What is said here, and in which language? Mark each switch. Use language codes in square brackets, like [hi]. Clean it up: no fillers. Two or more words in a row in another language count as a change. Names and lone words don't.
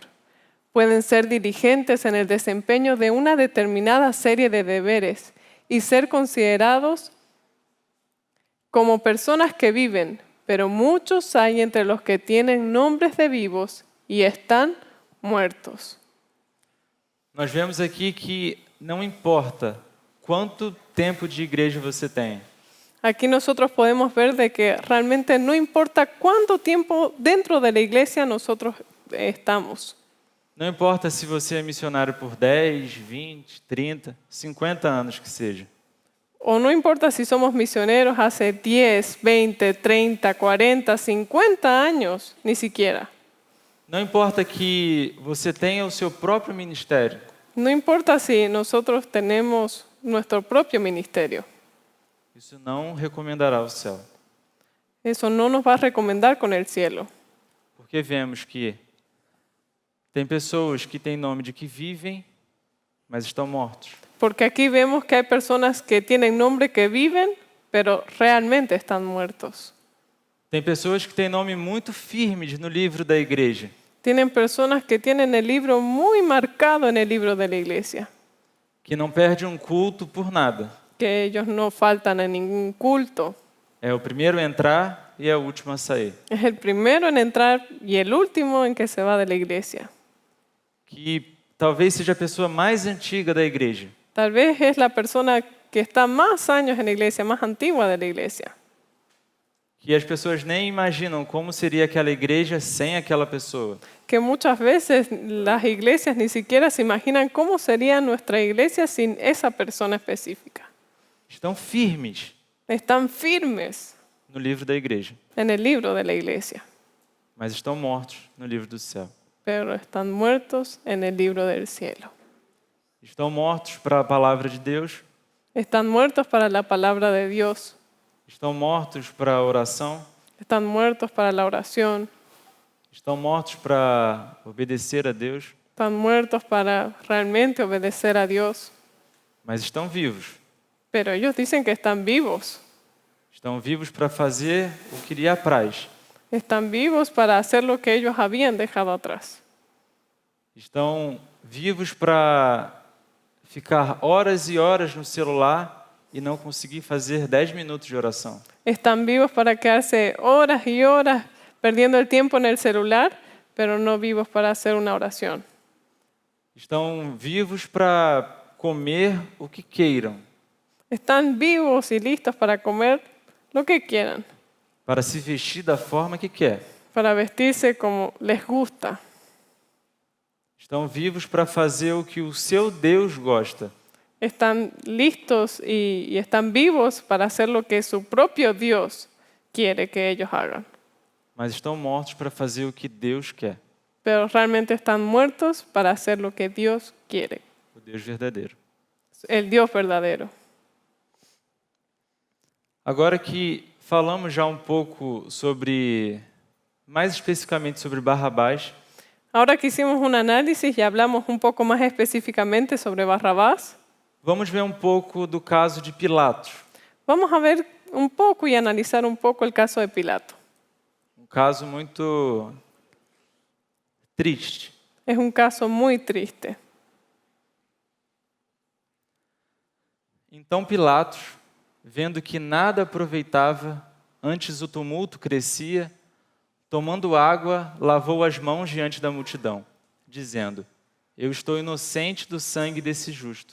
[es] Pueden ser diligentes en el desempeño de una determinada serie de deberes y ser considerados como personas que viven, pero muchos hay entre los que tienen nombres de vivos y están muertos. [pt] Nós vemos aqui que não importa quanto tempo de igreja você tem. [es] Aquí nosotros podemos ver de que realmente no importa cuánto tiempo dentro de la iglesia nosotros estamos. [pt] Não importa se você é missionário por 10, 20, 30, 50 anos que seja. [es] O no importa si somos misioneros hace 10, 20, 30, 40, 50 años, ni siquiera. [pt] Não importa que você tenha o seu próprio ministério. [es] No importa si nosotros tenemos nuestro propio ministerio. [pt] Isso não recomendará o céu. [es] Eso no nos va a recomendar con el cielo. [pt] Porque vemos que Tem pessoas que têm nome de que vivem, mas estão mortos. [es] Porque aquí vemos que hay personas que tienen nombre que viven, pero realmente están muertos. [pt] Tem pessoas que têm nome muito firmes no livro da igreja, [es] Tienen personas que tienen el libro muy marcado en el libro de la iglesia, [pt] que não perde um culto por nada. [es] que ellos no faltan en ningún culto. [pt] É o primeiro a entrar e é o último a sair. [es] Es el primero en entrar y el último en que se va de la iglesia. [pt] Que talvez seja a pessoa mais antiga da igreja, [es] Tal vez es la persona que está más años en la iglesia, más antigua de la iglesia. [pt] que as pessoas nem imaginam como seria aquela igreja sem aquela pessoa. [es] Que muchas veces las iglesias ni siquiera se imaginan cómo sería nuestra iglesia sin esa persona específica. [pt] Estão firmes [es] Están firmes [pt] no livro da igreja, [es] en el libro de la iglesia, [pt] mas estão mortos no livro do céu. [es] pero están muertos en el libro del cielo. [pt] Estão mortos para a palavra de Deus, [es] Están muertos para la palabra de Dios. [pt] estão mortos para a oração, [es] Están muertos para la oración. [pt] estão mortos para obedecer a Deus, [es] Están muertos para realmente obedecer a Dios. [pt] mas estão vivos. [es] Pero ellos dicen que están vivos. [pt] Estão vivos para fazer o que lhe apraz. [es] Están vivos para hacer lo que ellos habían dejado atrás. [pt] Estão vivos para ficar horas e horas no celular e não conseguir fazer 10 minutos de oração. [es] Están vivos para quedarse horas y horas perdiendo el tiempo en el celular, pero no vivos para hacer una oración. [pt] Estão vivos para comer o que queiram, [es] Están vivos y listos para comer lo que quieran, [pt] para se vestir da forma que quer. [es] para vestirse como les gusta. [pt] Estão vivos para fazer o que o seu Deus gosta. [es] Están listos y están vivos para hacer lo que su propio Dios quiere que ellos hagan. [pt] Mas estão mortos para fazer o que Deus quer, [es] Pero realmente están muertos para hacer lo que Dios quiere, [pt] o Deus verdadeiro. [es] el Dios verdadero. [pt] Agora que falamos já um pouco sobre, mais especificamente sobre Barrabás, [es] Ahora que hicimos un análisis y hablamos un poco más específicamente sobre Barrabás, [pt] vamos ver um pouco do caso de Pilatos. [es] vamos a ver un poco y analizar un poco el caso de Pilato. [pt] Um caso muito triste. [es] Es un caso muy triste. [pt] Então Pilatos, vendo que nada aproveitava, antes o tumulto crescia, tomando água, lavou as mãos diante da multidão, dizendo: Eu estou inocente do sangue desse justo.